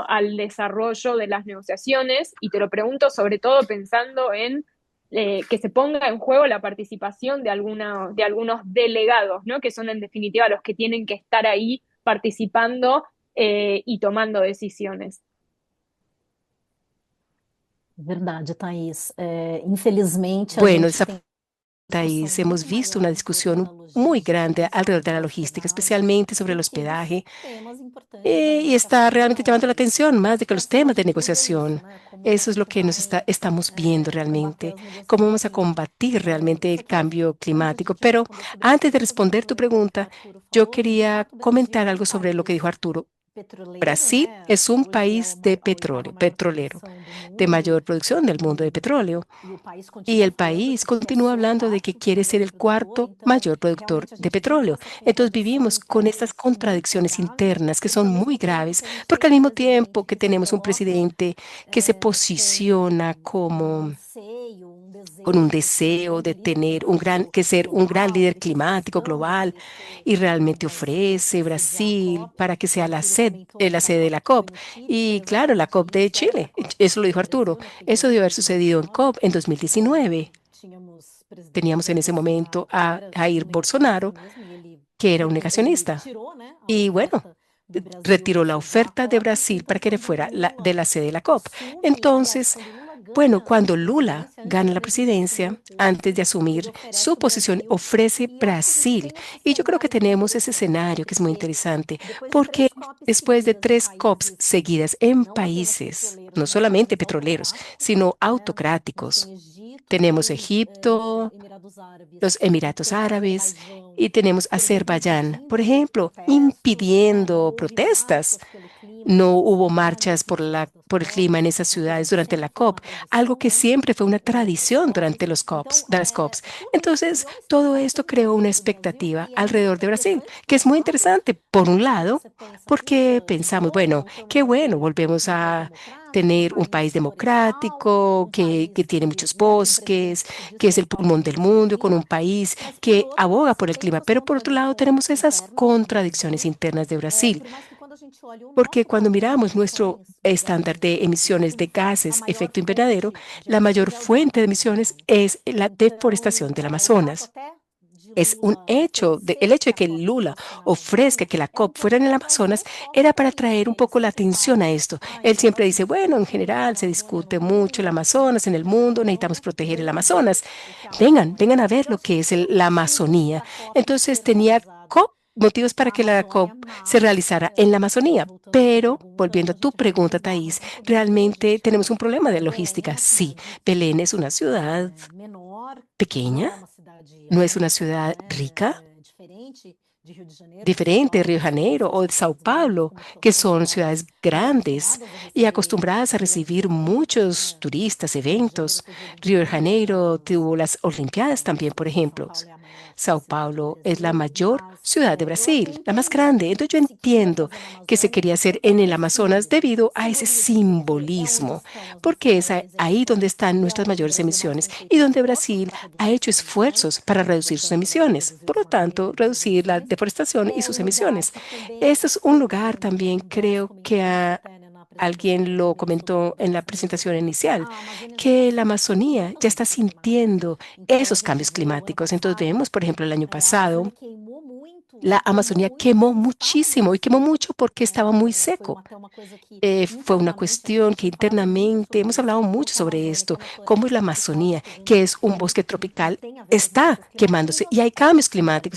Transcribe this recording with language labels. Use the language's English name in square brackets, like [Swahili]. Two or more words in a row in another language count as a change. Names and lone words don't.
[Spanish] Al desarrollo de las negociaciones? Y te lo pregunto sobre todo pensando en que se ponga en juego la participación de algunos delegados, ¿no? Que son en definitiva los que tienen que estar ahí participando y tomando decisiones. [Portuguese] Verdade, Thaís. Infelizmente, a [Spanish] Bueno, [Portuguese] gente tem [Spanish] Thais, [Portuguese] discussão [Spanish] hemos [Portuguese] muito [Spanish] visto [Portuguese] maior [Spanish] una [Portuguese] do que o tema [Spanish] discusión muy [Portuguese] logístico, [Spanish] grande alrededor de la [Portuguese] principalmente da logística, hospedagem, [Spanish] especialmente sobre el [Portuguese] do que dos [Spanish] hospedaje, [Portuguese] temas importantes da [Spanish] y está realmente llamando la [Portuguese] negociação. [Spanish] atención más de que [Portuguese] Quero [Spanish] los [Portuguese] saber [Spanish] temas de [Portuguese] de você isso, [Spanish] negociación. [Portuguese] né? Como [Spanish] Eso es lo [Portuguese] você [Spanish] que [Portuguese] vai [Spanish] estamos viendo [Portuguese] combater [Spanish] realmente, [Portuguese] as [Spanish] cómo vamos a [Portuguese] negociações. [Spanish] combatir realmente [Portuguese] Só [Spanish] el [Portuguese] que [Spanish] cambio [Portuguese] antes [Spanish] climático. [Portuguese] de [Spanish] Pero [Portuguese] responder sobre isso, [Spanish] antes de [Portuguese] deixa eu fazer [Spanish] responder tu [Portuguese] complementar o que o [Spanish] pregunta, [Portuguese] Arturo [Spanish] yo [Portuguese] falou. De [Spanish] quería [Portuguese] fato, o Brasil [Spanish] comentar [Portuguese] é um [Spanish] algo sobre lo que dijo [Portuguese] país [Spanish] Arturo. [Portuguese] petroleiro, [Spanish] Brasil [Portuguese] né? [Spanish] es un [Portuguese] Hoje é [Spanish] país de [Portuguese] a oitava [Spanish] petróleo, [Portuguese] maior [Spanish] petrolero, [Portuguese] produção do [Spanish] de [Portuguese] mundo [Spanish] mayor producción del mundo de [Portuguese] e, [Spanish] petróleo. [Portuguese] e o país [Spanish] Y [Portuguese] continua [Spanish] el [Portuguese] falando [Spanish] país [Portuguese] que quer [Spanish] continúa [Portuguese] ser o [Spanish] hablando de que [Portuguese] quarto [Spanish] quiere ser [Portuguese] maior [Spanish] el [Portuguese] produtor. [Spanish] cuarto [Portuguese] Então, [Spanish] mayor productor [Portuguese] realmente a [Spanish] de [Portuguese] gente vive [Spanish] petróleo. [Portuguese] essa [Spanish] Entonces [Portuguese] contradição [Spanish] vivimos con estas [Portuguese] interna assim muito [Spanish] contradicciones [Portuguese] grave, [Spanish] internas que [Portuguese] porque [Spanish] son [Portuguese] ao [Spanish] muy [Portuguese] mesmo tempo [Spanish] graves, [Portuguese] que a gente [Spanish] porque [Portuguese] tem [Spanish] al [Portuguese] um [Spanish] mismo [Portuguese] presidente [Spanish] tiempo que [Portuguese] que se [Spanish] tenemos un [Portuguese] coloca [Spanish] presidente que se [Portuguese] com [Spanish] posiciona [Portuguese] um [Spanish] como [Portuguese] anseio, um [Spanish] con un [Portuguese] desejo de ser um [Spanish] deseo [Portuguese] grande [Spanish] de [Portuguese] líder [Spanish] tener [Portuguese] climático [Spanish] que ser un gran [Portuguese] global, [Spanish] líder [Portuguese] ele fez [Spanish] climático [Portuguese] questão de [Spanish] global [Portuguese] oferecer [Spanish] y [Portuguese] o [Spanish] realmente [Portuguese] Brasil para [Spanish] ofrece [Portuguese] sediar a [Spanish] Brasil [Portuguese] COP. [Spanish] para que [Portuguese] O [Spanish] sea [Portuguese] Arturo comentou [Spanish] la [Portuguese] da [Spanish] sede de [Portuguese] COP [Spanish] la [Portuguese] que foi [Spanish] COP. [Portuguese] no Chile, foi [Spanish] Y claro, la [Portuguese] exatamente [Spanish] COP de [Portuguese] isso. Essa [Spanish] Chile, [Portuguese] COP que [Spanish] eso lo [Portuguese] foi no [Spanish] dijo Arturo, [Portuguese] Brasil, né? Foi em [Spanish] eso debió haber sucedido en [Portuguese] 2019. [Spanish] COP en 2019. [Portuguese] Tínhamos presidente [Spanish] Teníamos en [Portuguese] Jair [Spanish] ese momento [Portuguese] Bolsonaro, que [Spanish] a [Portuguese] era [Spanish] Jair [Portuguese] tipo negacionista [Spanish] Bolsonaro, [Portuguese] mesmo, e ele, [Spanish] que era un [Portuguese] ele [Spanish] negacionista. [Portuguese] tirou, né, a [Spanish] Y bueno, [Portuguese] oferta do Brasil [Spanish] retiró [Portuguese] para [Spanish] la [Portuguese] sediar a [Spanish] oferta de [Portuguese] COP. [Spanish] Brasil para [Portuguese] Então, [Spanish] que le [Portuguese] quando o [Spanish] fuera de [Portuguese] Lula [Spanish] la sede de la COP. [Portuguese] assume, aliás, [Spanish] Entonces, [Portuguese] quando o Lula [Spanish] bueno, [Portuguese] ganha a [Spanish] cuando Lula [Portuguese] presidência, antes [Spanish] gana la [Portuguese] mesmo de assumir o [Spanish] presidencia, antes [Portuguese] posto, [Spanish] de [Portuguese] ele [Spanish] asumir su [Portuguese] oferece o [Spanish] posición, [Portuguese] Brasil. [Spanish] ofrece [Portuguese] E eu acho que a gente [Spanish] Brasil. [Portuguese] tem esse [Spanish] Y yo creo que [Portuguese] cenário muito [Spanish] tenemos ese [Portuguese] interessante, [Spanish] escenario que es muy [Portuguese] porque [Spanish] interesante, [Portuguese] depois de [Spanish] porque [Portuguese] três COPs [Spanish] después de [Portuguese] seguidas em [Spanish] 3 COPs [Portuguese] países [Spanish] seguidas en [Portuguese] não apenas [Spanish] países, [Portuguese] petroleiros, [Spanish] no [Portuguese] mas [Spanish] solamente [Portuguese] países [Spanish] petroleros, [Portuguese] autocráticos, [Spanish] sino [Portuguese] né? A gente tem [Spanish] autocráticos, [Portuguese] Egito, [Spanish] tenemos [Portuguese] temos [Spanish] Egipto, [Portuguese] Emirados Árabes [Spanish] los Emiratos [Portuguese] temos [Spanish] Árabes [Portuguese] Azerbaiyão, [Spanish] y tenemos [Portuguese] por exemplo, [Spanish] Azerbaiyán, por [Portuguese] impedindo [Spanish] ejemplo, [Portuguese] protestos, né? Não [Spanish] impidiendo [Portuguese] houve [Spanish] protestas. [Portuguese] marchas pelo clima [Spanish] No [Portuguese] nessas [Spanish] hubo [Portuguese] cidades, [Spanish] marchas [Portuguese] assim, digamos, das [Spanish] por el clima en [Portuguese] COPs, [Spanish] esas [Portuguese] uma coisa [Spanish] ciudades [Portuguese] que [Spanish] durante [Portuguese] sempre [Spanish] la [Portuguese] foi uma [Spanish] COP, algo [Portuguese] tradição, [Spanish] que [Portuguese] né? [Spanish] siempre fue una [Portuguese] Em outras [Spanish] tradición [Portuguese] COPs. [Spanish] durante los [Portuguese] Então, [Spanish] COPs, de las COPs. [Portuguese] tudo isso [Spanish] Entonces, [Portuguese] criou uma [Spanish] todo esto [Portuguese] expectativa em [Spanish] creó una [Portuguese] torno do Brasil [Spanish] expectativa [Portuguese] e é [Spanish] alrededor [Portuguese] muito [Spanish] de Brasil, [Portuguese] interessante, [Spanish] que [Portuguese] de [Spanish] es muy [Portuguese] fato, [Spanish] interesante, por un [Portuguese] porque [Spanish] lado, [Portuguese] você pensa, [Spanish] porque [Portuguese] puxa, que [Spanish] pensamos, [Portuguese] bom, [Spanish] bueno, qué [Portuguese] voltamos a [Spanish] bueno, [Portuguese] ter [Spanish] volvemos [Portuguese] um país [Spanish] a [Portuguese] democrático, um [Spanish] tener un país [Portuguese] país florestal, [Spanish] democrático [Portuguese] um [Spanish] que [Portuguese] país [Spanish] tiene muchos [Portuguese] né, com um presidente [Spanish] bosques, [Portuguese] que se diz [Spanish] que es el [Portuguese] preocupar com o [Spanish] pulmón del [Portuguese] meio [Spanish] mundo, con un [Portuguese] ambiente, [Spanish] país [Portuguese] mas por [Spanish] que [Portuguese] outro [Spanish] aboga [Portuguese] você [Spanish] por el [Portuguese] tem [Spanish] clima. [Portuguese] essas [Spanish] Pero por otro lado [Portuguese] contradições [Spanish] tenemos esas [Portuguese] internas do [Spanish] contradicciones [Portuguese] Brasil, [Spanish] internas de Brasil. [Portuguese] por mais que quando a gente olha o [Spanish] Porque [Portuguese] nosso [Spanish] cuando [Portuguese] padrão de [Spanish] miramos nuestro [Portuguese] emissões de gases [Spanish] estándar [Portuguese] de [Spanish] de [Portuguese] efeito [Spanish] emisiones de [Portuguese] estufa, a [Spanish] gases [Portuguese] maior [Spanish] efecto invernadero, [Portuguese] fonte de [Spanish] la mayor [Portuguese] emissões é o [Spanish] fuente de [Portuguese] dióxido de [Spanish] emisiones [Portuguese] carbono. [Spanish] es la [Portuguese] Então, [Spanish] deforestación del [Portuguese] o fato [Spanish] Amazonas. [Portuguese] até de [Spanish] Es un [Portuguese] Lula [Spanish] hecho, el [Portuguese] oferecer [Spanish] hecho [Portuguese] que [Spanish] de [Portuguese] a [Spanish] que [Portuguese] COP [Spanish] Lula [Portuguese] fosse na [Spanish] ofrezca [Portuguese] Amazônia [Spanish] que la [Portuguese] é um [Spanish] COP fuera en [Portuguese] pouco [Spanish] el [Portuguese] para trazer [Spanish] Amazonas [Portuguese] o foco [Spanish] era [Portuguese] para [Spanish] para [Portuguese] isso, [Spanish] traer un [Portuguese] né? E [Spanish] poco la [Portuguese] sempre [Spanish] atención a [Portuguese] fala, [Spanish] esto. [Portuguese] ah, [Spanish] Él [Portuguese] então [Spanish] siempre [Portuguese] nós [Spanish] dice, bueno, en [Portuguese] necessitamos da [Spanish] general se [Portuguese] Amazônia no [Spanish] discute mucho el [Portuguese] mundo, [Spanish] Amazonas, en el mundo, necesitamos [Portuguese] então [Spanish] proteger el [Portuguese] veja [Spanish] Amazonas. [Portuguese] o que a [Spanish] Vengan, [Portuguese] Amazônia [Spanish] vengan a [Portuguese] é. [Spanish] ver [Portuguese] Eu [Spanish] lo [Portuguese] acho que [Spanish] que es [Portuguese] tem [Spanish] la [Portuguese] motivos [Spanish] Amazonía. [Portuguese] para a COP [Spanish] Entonces [Portuguese] ser [Spanish] tenía [Portuguese] realizada [Spanish] motivos para [Portuguese] na [Spanish] que la [Portuguese] Amazônia, [Spanish] COP se [Portuguese] mas, [Spanish] realizara en la [Portuguese] talvez [Spanish] Amazonía. [Portuguese] voltando à sua [Spanish] Pero, [Portuguese] pergunta, [Spanish] volviendo [Portuguese] a [Spanish] a tu [Portuguese] gente vai [Spanish] pregunta, [Portuguese] precisar [Spanish] Thais, [Portuguese] muito de [Spanish] realmente [Portuguese] logística. [Spanish] tenemos un problema de [Portuguese] Belém é [Spanish] logística. [Portuguese] uma [Spanish] Sí, [Portuguese] cidade [Spanish] Belén es una ciudad [Portuguese] menor, não [Spanish] pequeña, [Portuguese] é uma cidade [Spanish] no es una [Portuguese] rica, [Spanish] ciudad [Portuguese] né? [Spanish] rica, [Portuguese] Diferente de Rio de Janeiro, de São [Spanish] diferente de [Portuguese] Paulo, [Spanish] Río de [Portuguese] que são [Spanish] Janeiro o de Sao [Portuguese] cidades grandes [Spanish] Paulo, [Portuguese] com muitos [Spanish] que son [Portuguese] automóveis [Spanish] ciudades [Portuguese] e [Spanish] grandes [Portuguese] acostumadas a [Spanish] y [Portuguese] receber [Spanish] acostumbradas a [Portuguese] grandes [Spanish] recibir [Portuguese] eventos, [Spanish] muchos [Portuguese] né? [Spanish] turistas, [Portuguese] Rio de Janeiro [Spanish] eventos. [Portuguese] teve [Spanish] Río de [Portuguese] Olimpíadas, [Spanish] Janeiro tuvo las Olimpiadas también, por [Portuguese] São [Spanish] ejemplo. [Portuguese] Paulo é a maior [Spanish] Sao [Portuguese] cidade do [Spanish] Paulo es la [Portuguese] Brasil, [Spanish] mayor [Portuguese] mas [Spanish] ciudad de [Portuguese] eu [Spanish] Brasil, la más [Portuguese] entendo [Spanish] grande. Entonces yo [Portuguese] que se queira [Spanish] entiendo [Portuguese] fazer na [Spanish] que se [Portuguese] Amazônia [Spanish] quería hacer en [Portuguese] por [Spanish] el [Portuguese] esse [Spanish] Amazonas [Portuguese] símbolo, [Spanish] debido a ese [Portuguese] simbolismo, porque é onde [Spanish] simbolismo, [Portuguese] estão as nossas [Spanish] porque es [Portuguese] maiores [Spanish] ahí donde [Portuguese] emissões, [Spanish] están [Portuguese] é [Spanish] nuestras [Portuguese] onde o [Spanish] mayores [Portuguese] Brasil mais [Spanish] emisiones [Portuguese] tem [Spanish] y [Portuguese] feito [Spanish] donde [Portuguese] esforços [Spanish] Brasil [Portuguese] para reduzir [Spanish] ha [Portuguese] suas [Spanish] hecho [Portuguese] emissões. [Spanish] esfuerzos para reducir sus [Portuguese] Portanto, o Brasil [Spanish] emisiones, [Portuguese] reduziu [Spanish] por [Portuguese] de [Spanish] lo [Portuguese] uma maneira [Spanish] tanto, [Portuguese] e reduziu [Spanish] reducir la [Portuguese] emissões. [Spanish] deforestación y [Portuguese] É [Spanish] sus [Portuguese] um lugar [Spanish] emisiones. [Portuguese] que também [Spanish] Este [Portuguese] é [Spanish] es un lugar [Portuguese] sede, [Spanish] también, [Portuguese] como nós [Spanish] creo que [Portuguese] comentamos [Spanish] ha [Portuguese] até, né, na [Spanish] alguien lo comentó en la presentación inicial, que la Amazonía ya está sintiendo esos cambios climáticos. Entonces vemos, por ejemplo, el año pasado, la Amazonía quemó muchísimo y quemó mucho porque estaba muy seco. Fue una cuestión que internamente hemos hablado mucho sobre esto, cómo la Amazonía, que es un bosque tropical, está quemándose y hay cambios climáticos.